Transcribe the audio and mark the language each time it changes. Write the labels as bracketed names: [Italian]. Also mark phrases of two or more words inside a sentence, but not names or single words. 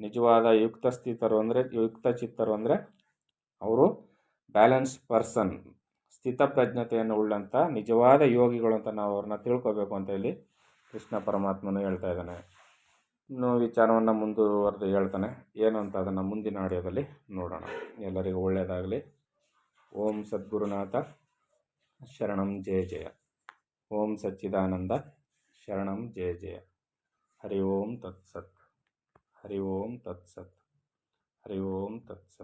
[Kannada] ನಿಜವಾದ ಯುಕ್ತಸ್ಥಿತರು ಅಂದರೆ ಯುಕ್ತಚಿತ್ತರು ಅಂದರೆ ಅವರು [English] balance person, [Kannada] ಸ್ಥಿತಪ್ರಜ್ಞತೆಯನ್ನು ಉಳ್ಳಂಥ ನಿಜವಾದ ಯೋಗಿಗಳು ಅಂತ ನಾವು ಅವ್ರನ್ನ ತಿಳ್ಕೊಬೇಕು ಅಂತ ಇಲ್ಲಿ ಕೃಷ್ಣ ಪರಮಾತ್ಮನು ಹೇಳ್ತಾ ಇದ್ದಾನೆ. ಇನ್ನು ವಿಚಾರವನ್ನು ಮುಂದುವರೆದು ಹೇಳ್ತಾನೆ, ಏನು ಅಂತ ಅದನ್ನು ಮುಂದಿನ ಆಡಿಯೋದಲ್ಲಿ ನೋಡೋಣ. ಎಲ್ಲರಿಗೂ ಒಳ್ಳೆಯದಾಗಲಿ. [Sanskrit] ಓಂ ಸದ್ಗುರುನಾಥ ಶರಣಂ ಜಯ ಜಯ. ಓಂ ಸಚ್ಚಿದಾನಂದ ಶರಣಂ ಜಯ ಜಯ. ಹರಿ ಓಂ ತತ್ಸತ್. ಹರಿ ಓಂ ತತ್ಸತ್. ಹರಿ ಓಂ ತತ್ಸತ್.